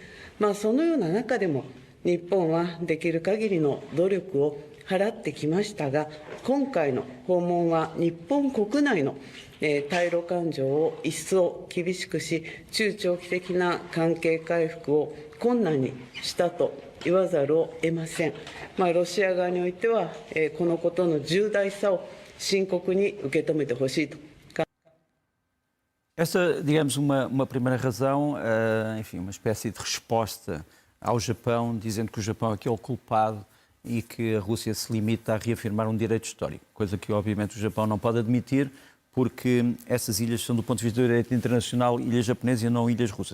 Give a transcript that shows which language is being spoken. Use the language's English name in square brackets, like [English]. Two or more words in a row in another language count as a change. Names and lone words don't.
[Japanese] そのような中でも、日本はできる限りの努力を払ってきましたが、今回の訪問は日本国内の対ロ感情を一層厳しくし、中長期的な関係回復を困難にしたと言わざるを得ません。ロシア側においては、このことの重大さを深刻に受け止めてほしいと。 [Portuguese] Esta, digamos, uma primeira razão, enfim, uma espécie de resposta ao Japão, dizendo que o Japão é aquele culpado e que a Rússia se limita a reafirmar um direito histórico, coisa que obviamente o Japão não pode admitir, porque essas ilhas são, do ponto de vista do direito internacional, ilhas japonesas e não ilhas russas.